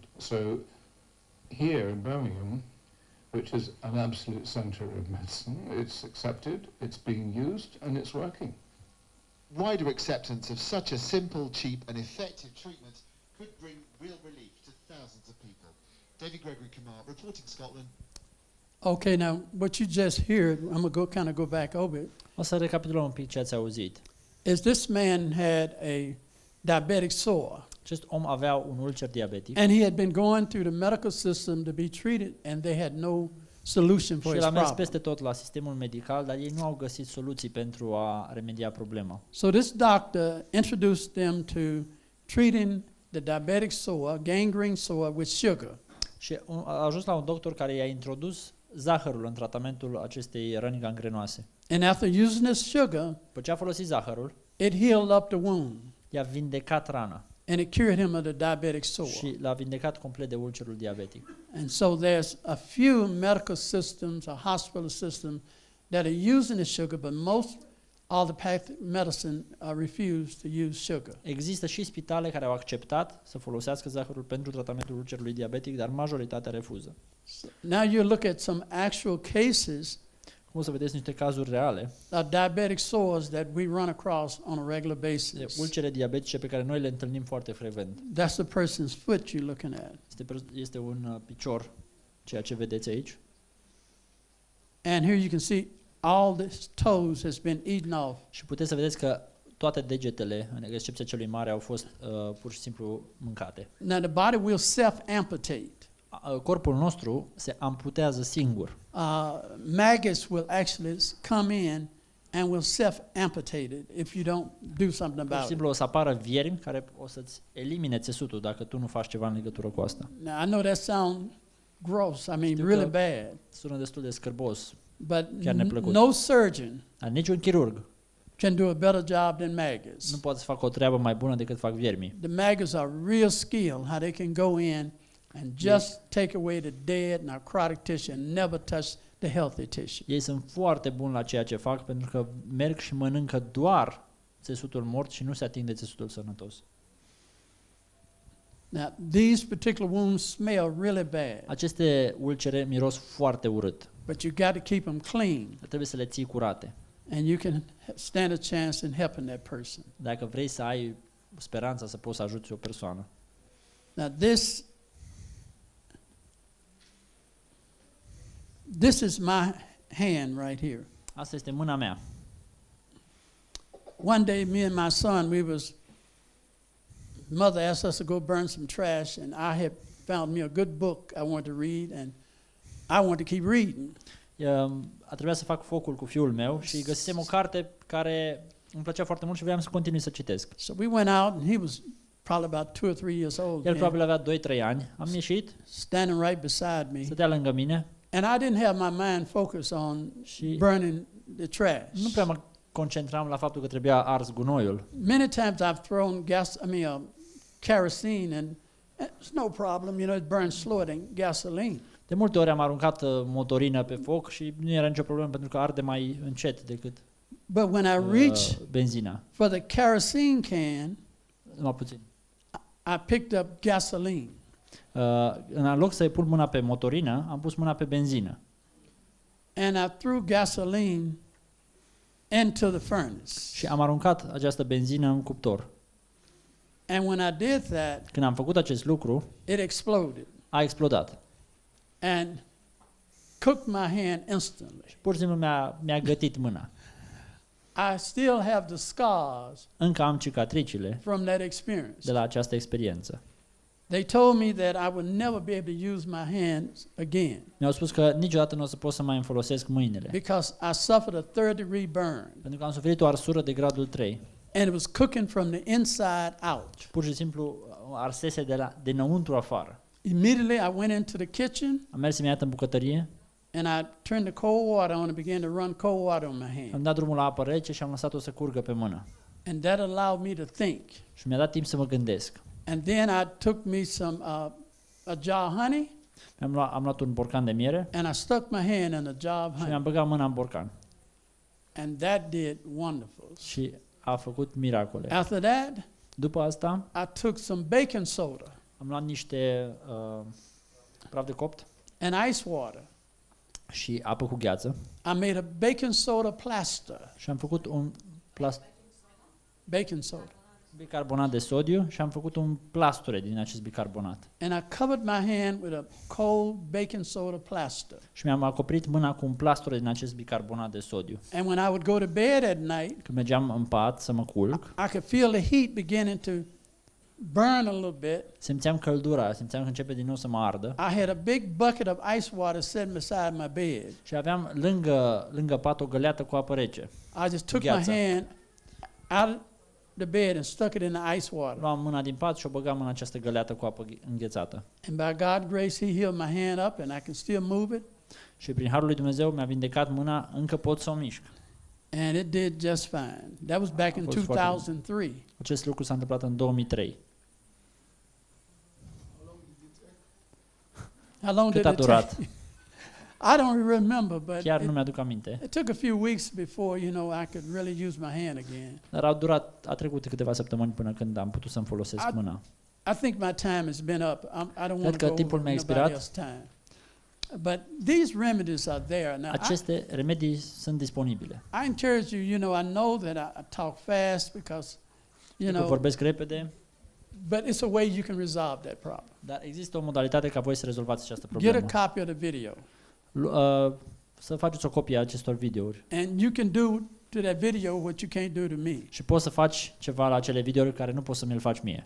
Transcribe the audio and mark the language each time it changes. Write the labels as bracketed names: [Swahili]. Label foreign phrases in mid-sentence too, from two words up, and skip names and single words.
[English] So here in Birmingham, which is an absolute centre of medicine, it's accepted, it's being used, and it's working. Wider acceptance of such a simple, cheap and effective treatment could bring real relief to thousands of people. David Gregory Karmel, reporting Scotland. Okay, now what you just heard, I'm going to go back over it, [Romanian] O să recapitulăm un pic ce ați auzit. [English] is this man had a diabetic sore. [Romanian] Acest om avea un ulcer diabetic [English] And he had been going through the medical system to be treated, and they had no solution for [Romanian] și [English] his [Romanian] el a mers [English] problem. [Romanian] peste tot la sistemul medical, dar ei nu au găsit soluții pentru a remedia problema. [English] So this doctor introduced them to treating the diabetic sore, gangrene sore, with sugar. [Romanian] Și a ajuns la un doctor care i-a introdus zahărul în tratamentul acestei răni gangrenoase. [English] And after using this sugar, [Romanian] După ce a folosit zahărul, [English] it healed up the wound, [Romanian] i-a vindecat rana [English] and it cured him of the diabetic sore. [Romanian] și l-a vindecat complet de ulcerul diabetic. [English] And so there's a few medical systems or hospital systems that are using the sugar, but most allopathic medicine refuse to use sugar. [Romanian] Există și spitale care au acceptat să folosească zahărul pentru tratamentul ulcerului diabetic, dar majoritatea refuză. [English] Now you look at some actual cases [Romanian] Cum o să vedeți niște cazuri reale [English] of diabetic sores that we run across on a regular [Romanian] de [English] basis. [Romanian] ulcere diabetice pe care noi le întâlnim foarte frecvent. [English] That's the person's foot you're looking at. [Romanian] Este un picior, ceea ce vedeți aici. [English] And here you can see all the toes has been eaten off. [Romanian] Și puteți să vedeți că toate degetele, în excepția celui mare, au fost pur și simplu mâncate. [English] Now the body will self-amputate. [Romanian] Corpul nostru se amputează singur. [English] Maggots will actually come in and will self-amputate it if you don't do something [Romanian] Pur și [English] about it. [Romanian] simplu o să apară viermi care o să-ți elimine țesutul dacă tu nu faci ceva în legătură cu asta. [English] Now I know that sounds gross. I mean [Romanian] Știu [English] really [Romanian] că [English] bad. [Romanian] sună destul de scârbos, [English] But [Romanian] chiar neplăcut. [English] no surgeon [Romanian] Dar niciun chirurg [English] can do a better job than maggots. [Romanian] nu poate să facă o treabă mai bună decât fac viermii. [English] The maggots are real skilled how they can go in and just take away the dead necrotic tissue and never touch the healthy tissue. [Romanian] Ei sunt foarte buni la ceea ce fac pentru că merg și mănâncă doar țesutul mort și nu se ating de țesutul sănătos. [English] Now, these particular wounds smell really bad, [Romanian] Aceste ulcere miros foarte urât. [English] but you got to keep them clean, [Romanian] Trebuie să le ții curate. [English] and you can stand a chance in helping that person. [Romanian] Dacă vrei să ai speranța să poți să ajuți o persoană. [English] Now, this is my hand right here. [Romanian] Asta este mâna mea. [English] One day, me and my son, mother asked us to go burn some trash, and I had found me a good book I wanted to read, and I wanted to keep reading. [Romanian] A trebuit să fac focul cu fiul meu și găsisem o carte care îmi plăcea foarte mult și vreau să continui să citesc. [English] So we went out, and he was probably about 2 or 3 years old. [Romanian] El [English] then, [Romanian] probabil avea 2-3 ani. Am ieșit, [English] standing right beside me, [Romanian] stătea lângă mine [English] and I didn't have my mind focused on [Romanian] și [English] burning the trash. [Romanian] nu prea mă concentram la faptul că trebuia ars gunoiul. [English] Many times I've thrown kerosene, and it's no problem, it burns slower than gasoline. [Romanian] De multe ori am aruncat motorină pe foc și nu era nicio problemă pentru că arde mai încet decât [English] But when I reach [Romanian] benzina. [English] for the kerosene can, [Romanian] Numai puțin. [English] I picked up gasoline. [Romanian] În loc să pun mâna pe motorină, am pus mâna pe benzină. [English] And I threw gasoline into the furnace. [Romanian] Și am aruncat această benzină în cuptor. [English] And when I did that, [Romanian] Când am făcut acest lucru, [English] it exploded [Romanian] a explodat. [English] and cooked my hand instantly. [Romanian] Și pur și simplu mi-a gătit mâna. [English] I still have the scars [Romanian] Încă am cicatricile [English] from that experience. [Romanian] de la această experiență. [English] They told me that I would never be able to use my hands again [Romanian] Mi-au spus că niciodată nu o să pot să mai îmi folosesc mâinile. [English] because I suffered a third-degree burn, [Romanian] Pentru că am suferit o arsură de gradul 3. [English] and it was cooking from the inside out. [Romanian] Și pur și simplu arsese dinăuntru afară. [English] Immediately, I went into the kitchen, [Romanian] Am mers imediat în bucătărie, [English] and I turned the cold water on and began to run cold water on my hand. [Romanian] am dat drumul la apă rece și am lăsat-o să curgă pe mână. [English] And that allowed me to think. [Romanian] Și mi-a dat timp să mă gândesc. [English] And then I took me some a jar of honey, [Romanian] Am luat un borcan de miere [English] and I stuck my hand in a jar of [Romanian] și [English] honey. [Romanian] mi-am băgat mâna în borcan. [English] And that did wonderfuls. [Romanian] Și a făcut miracole. [English] After that, [Romanian] După asta [English] I took some baking soda [Romanian] am luat niște praf de copt [English] and ice water. [Romanian] și apă cu gheață [English] I made a baking soda plaster. [Romanian] și am făcut un [English] Baking soda. [Romanian] bicarbonat de sodiu și am făcut un plasture din acest bicarbonat. [English] And I covered my hand with a cold baking soda plaster. [Romanian] Și mi-am acoperit mâna cu un plasture din acest bicarbonat de sodiu. [English] And when I would go to bed at night, [Romanian] Când mergeam în pat să mă culc, [English] I could feel the heat beginning to burn a little bit. [Romanian] simțeam căldura, simțeam că începe din nou să mă ardă. [English] I had a big bucket of ice water sitting beside my bed. [Romanian] Și aveam lângă pat o găleată cu apă rece. [English] I just took my [Romanian] Gheață. [English] hand out of the bed and stuck it in the ice water. [Romanian] Luam mâna din pat și o băgam în această găleată cu apă înghețată. [English] And by God's grace, He healed my hand up and I can still move it. [Romanian] Și prin harul lui Dumnezeu mi-a vindecat mâna, încă pot să o mișc. [English] And it did just fine. That was back in [Romanian] fost foarte bine. [English] 2003. [Romanian] Acest lucru s-a întâmplat în 2003. [English] How long [Romanian] Cât [English] did [Romanian] a [English] it [Romanian] durat? [English] take? I don't remember, but [Romanian] Chiar nu mi-aduc aminte. [English] it took a few weeks before, I could really use my hand again. [Romanian] Dar a trecut câteva săptămâni până când am putut să-mi folosesc mâna. [English] I think my time has been up. I don't want [Romanian] că [English] to go [Romanian] timpul [English] over [Romanian] mi-a [English] nobody [Romanian] expirat. [English] else's time. But these remedies are there. Now, [Romanian] Aceste remedii sunt disponibile. [English] I encourage you, I know that I talk fast because, [Romanian] Că vorbesc repede, [English] but it's a way you can resolve that problem. [Romanian] dar există o modalitate ca voi să rezolvați această [English] Get [Romanian] problemă. [English] a copy of the video. [Romanian] Să faceți o copie a acestor videouri. [English] And you can do to that video what you can't do to me. [Romanian] Și poți să faci ceva la acele videouri care nu poți să mi-l faci mie.